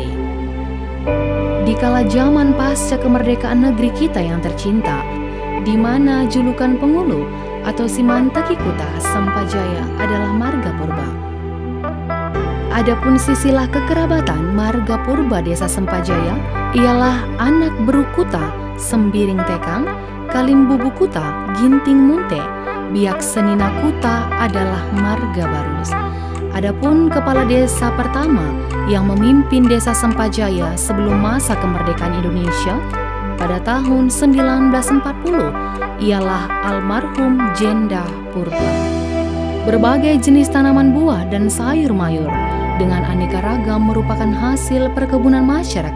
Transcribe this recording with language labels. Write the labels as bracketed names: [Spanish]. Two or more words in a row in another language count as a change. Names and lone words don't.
[Indonesian] Di kala zaman pasca kemerdekaan negeri kita yang tercinta, di mana julukan Pengulu atau Simantakikuta Sempajaya adalah marga purba. Adapun sisilah kekerabatan marga purba Desa Sempajaya ialah anak Berukuta, Sembiring Tekang, Kalimbubu Kuta, Ginting Munte, Biak Senina Kuta adalah marga Barus. Adapun kepala desa pertama yang memimpin Desa Sempajaya sebelum masa kemerdekaan Indonesia pada tahun 1940 ialah almarhum Jenda Purba. Berbagai jenis tanaman buah dan sayur mayur dengan aneka ragam merupakan hasil perkebunan masyarakat